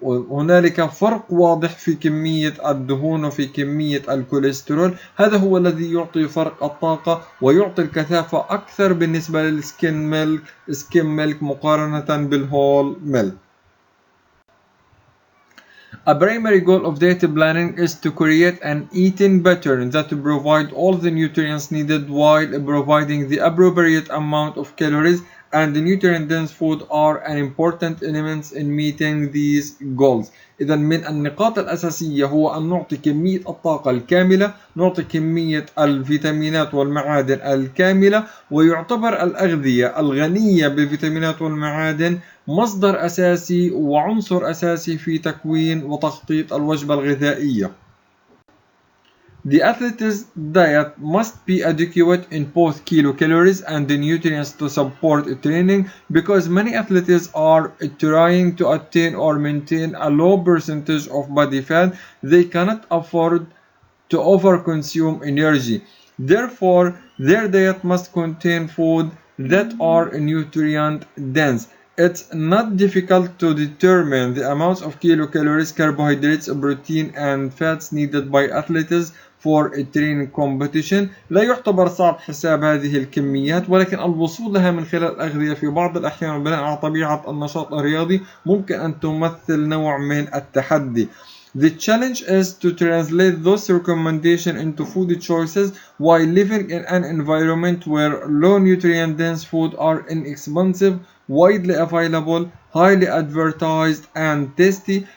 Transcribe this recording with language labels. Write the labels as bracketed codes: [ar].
[ar] هنالك فرق واضح في كمية الدهون وفي كمية الكوليسترول. هذا هو الذي يعطي فرق الطاقة ويعطي الكثافة أكثر بالنسبة للسكيم ميلك مقارنة بالهول ميلك. [en] A primary goal of diet planning is to create an eating pattern that provide all the nutrients needed while providing the appropriate amount of calories, and the nutrient-dense food are an important elements in meeting these goals. [ar] إذا من النقاط الأساسية هو أن نعطي كمية الطاقة الكاملة، نعطي كمية الفيتامينات والمعادن الكاملة، ويعتبر الأغذية الغنية بالفيتامينات والمعادن مصدر أساسي وعنصر أساسي في تكوين وتخطيط الوجبة الغذائية. [en] The athlete's diet must be adequate in both kilocalories and the nutrients to support training, because many athletes are trying to attain or maintain a low percentage of body fat. They cannot afford to overconsume energy. Therefore, their diet must contain food that are nutrient dense. It's not difficult to determine the amounts of kilocalories, carbohydrates, protein, and fats needed by athletes for a training competition. [ar] لا يعتبر صعب حساب هذه الكميات، ولكن الوصول لها من خلال الأغذية في بعض الأحيان بناء على طبيعة النشاط الرياضي ممكن أن تمثل نوع من التحدي. [en] The challenge is to translate those recommendations into food choices while living in an environment where low nutrient dense food are inexpensive, widely available, highly advertised and tasty.